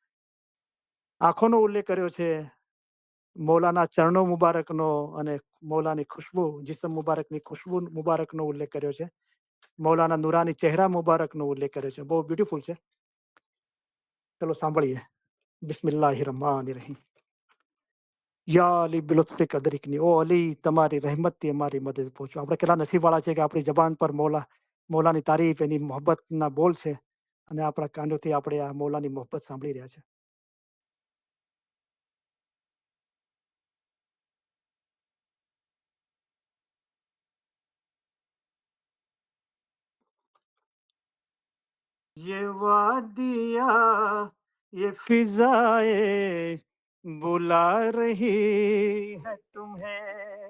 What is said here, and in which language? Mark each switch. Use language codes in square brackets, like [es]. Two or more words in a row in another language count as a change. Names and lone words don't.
[gu] આંખોનો ઉલ્લેખ કર્યો છે મૌલાના ચરણો મુબારકનો અને મૌલાની ખુશ્બુ જિસ્મ મુબારકની ખુશ્બુ મુબારકનો ઉલ્લેખ કર્યો છે. મૌલાના નુરાની ચહેરા મુબારકનો ઉલ્લેખ કર્યો છે. બહુ બ્યુટીફુલ છે. ચલો સાંભળીએ. [ar] بسم الله الرحمن الرحيم. [gu] યા અલી બિલુત્ફે કદરીકની ઓ અલી તમારી રહેમતથી અમારી મદદ પહોંચો. આપણે કેટલા નસીબવાળા છે કે આપણી જબાન પર મૌલાની તારીફ એની મોહબ્બતના બોલ છે અને આપણા કાનોથી આપણે આ મૌલાની મોહબ્બત સાંભળી રહ્યા છે. [hi] ये वादिया ये फिजाए बुला रही है तुम्हें.